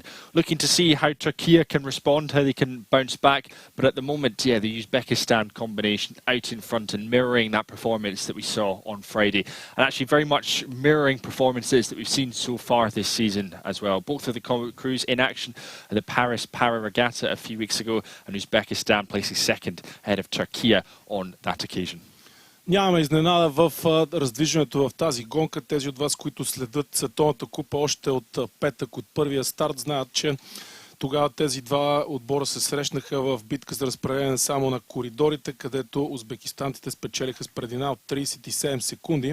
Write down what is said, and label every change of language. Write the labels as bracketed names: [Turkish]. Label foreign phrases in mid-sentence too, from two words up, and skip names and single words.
[English] Looking to see how Turkey can respond, how they can bounce back, but at the moment, yeah, the Uzbekistan combination out in front and mirroring that performance that we saw on Friday, and actually very much mirroring performances that we've seen so far this season as well. Both of the crews in action at the Paris Para Regatta a few weeks ago, and Uzbekistan placing second ahead of Turkey on that occasion. [Bulgarian] Нямаме изненада в раздвижването в тази гонка. Тези от вас, които следят Световната купа още от петък, от първия старт, знаят, че тогава тези два отбора се срещнаха в битка за разпределение само на коридорите, където узбекистантите спечелиха с преднина от 37 секунди.